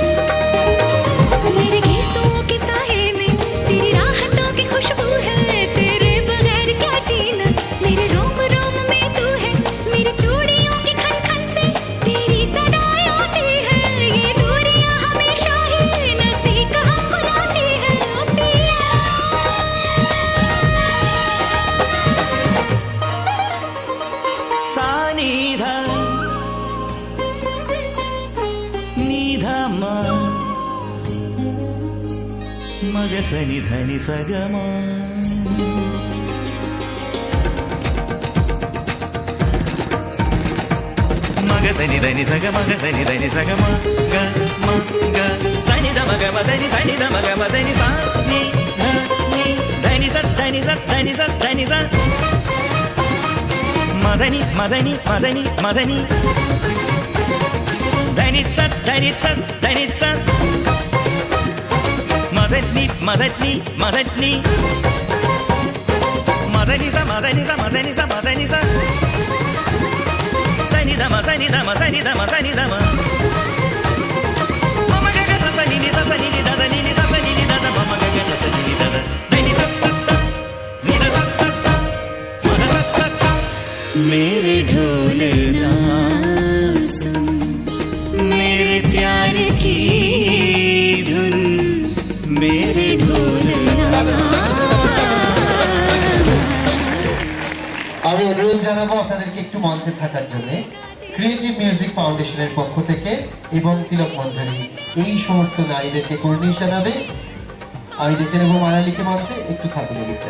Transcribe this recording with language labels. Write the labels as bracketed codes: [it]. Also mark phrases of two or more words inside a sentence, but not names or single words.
[hi] मेरे गीसों के साए में तेरी राहतों की खुशबू है, तेरे बगैर क्या जीना। मेरे रोम रोम में तू है, मेरी चूड़ियों की खन खन से तेरी सदाएं आती है। ये दूरियां हमेशा ही नजदीक हमको लाती है। ओ पिया सानिधा निधमा मग सनि धनि सगमा मग सनि धनि सग मग सनि धनि सगम ग म ग सनि ध मग म धनि सनि ध मग म धनि सा नि ध नि धनि स धनि स धनि स धनि स मदनी मदनी मदनी मदनी धनित्स धनित्स धनित्स मदनी मदनी मदनी मदनी स मदनी स मदनी स मदनी स सनि धम सनि धम सनि धम सनि धम मम गग स सनि नि स सनि नि द द नि नि स सनि नि द द मम गग स सनि नि द द धनि स स स नि द स स स मद स स स। मेरे ढोल ना सुन मेरे प्यार की धुन, मेरे ढोल ना। [bn] আমি অনুরোধ জানাবো আপনাদেরকে একটু মঞ্চে থাকার জন্য। ক্রিয়েটিভ মিউজিক ফাউন্ডেশনের পক্ষ থেকে এবং তিলক মঞ্জুরি এই সমস্ত নারীদেরকে কর্নিশ জানাবে। আমি দেখে নেবো মানালিকে মঞ্চে, একটু থাকুন এদিকটা।